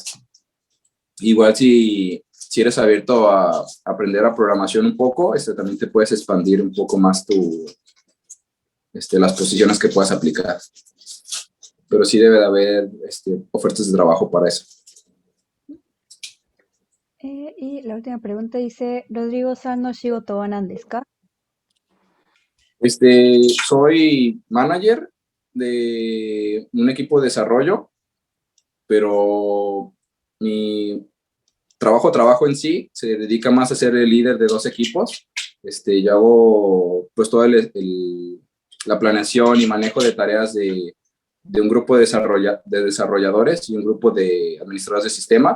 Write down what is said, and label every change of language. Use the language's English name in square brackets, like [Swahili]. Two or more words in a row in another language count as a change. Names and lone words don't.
[Spanish] Igual si eres abierto a aprender a programación un poco, también te puedes expandir un poco más las posiciones que puedas aplicar. Pero sí debe de haber ofertas de trabajo para eso. Y la última pregunta dice, [Japanese] ロドリゴさんの仕事は何ですか? [Spanish] Soy manager de un equipo de desarrollo, pero mi trabajo en sí se dedica más a ser el líder de 2 equipos. Yo hago pues toda la planeación y manejo de tareas de un grupo de desarrolladores y un grupo de administradores de sistema.